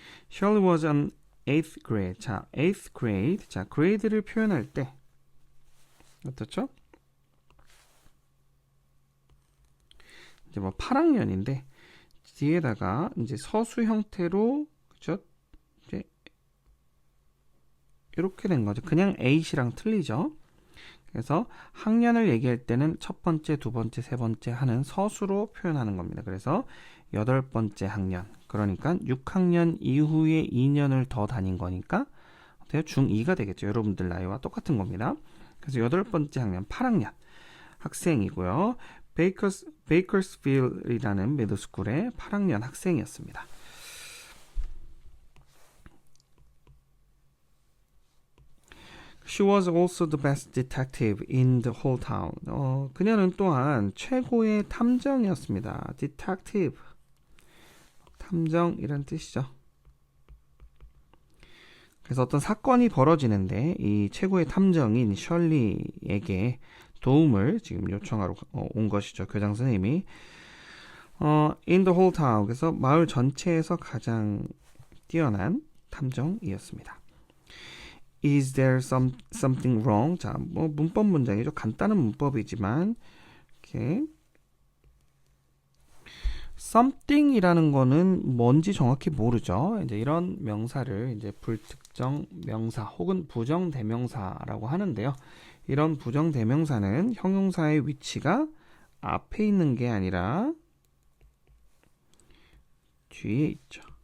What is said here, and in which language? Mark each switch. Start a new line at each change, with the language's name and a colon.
English: Shirley was an eighth grade. 자, eighth grade.
Korean: 자, grade를 표현할 때 어떻죠? 이제 뭐 8학년인데 뒤에다가 이제 서수 형태로 그죠? 이제 이렇게 된 거죠. 그냥 eight이랑 틀리죠. 그래서 학년을 얘기할 때는 첫 번째, 두 번째, 세 번째 하는 서수로 표현하는 겁니다. 그래서 여덟 번째 학년. 그러니까 6학년 이후에 2년을 더 다닌 거니까 중2가 되겠죠. 여러분들 나이와 똑같은 겁니다. 그래서 여덟 번째 학년, 8학년 학생이고요. 베이커스필이라는 미드스쿨의 8학년 학생이었습니다.
English: She was also the best detective in the whole town.
Korean: 그녀는 또한 최고의 탐정이었습니다. detective, 탐정이란 뜻이죠. 그래서 어떤 사건이 벌어지는데 이 최고의 탐정인 셜리에게 도움을 지금 요청하러 온 것이죠. 교장 선생님이.
English: in the whole town.
Korean: 그래서 마을 전체에서 가장 뛰어난 탐정이었습니다.
English: Is there something wrong?
Korean: 자, 뭐 문법 문장이죠. 간단한 문법이지만 이렇게 something이라는 거는 뭔지 정확히 모르죠. 이제 이런 명사를 이제 불특정 명사 혹은 부정 대명사라고 하는데요. 이런 부정 대명사는 형용사의 위치가 앞에 있는 게 아니라 뒤에 있죠.